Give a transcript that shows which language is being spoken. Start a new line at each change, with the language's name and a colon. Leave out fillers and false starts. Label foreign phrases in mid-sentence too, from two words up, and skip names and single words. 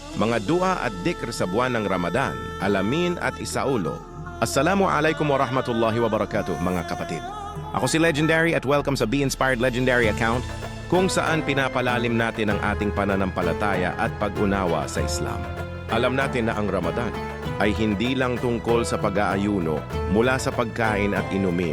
Filipino: mga dua at dikr sa buwan ng Ramadan, alamin at isaulo.
Arabic: السلام عليكم ورحمة الله وبركاته
Filipino: mga kapatid. Ako si Legendary at welcome sa Be Inspired Legendary account kung saan pinapalalim natin ang ating pananampalataya at pag-unawa sa Islam. Alam natin na ang Ramadan ay hindi lang tungkol sa pag-aayuno mula sa pagkain at inumin.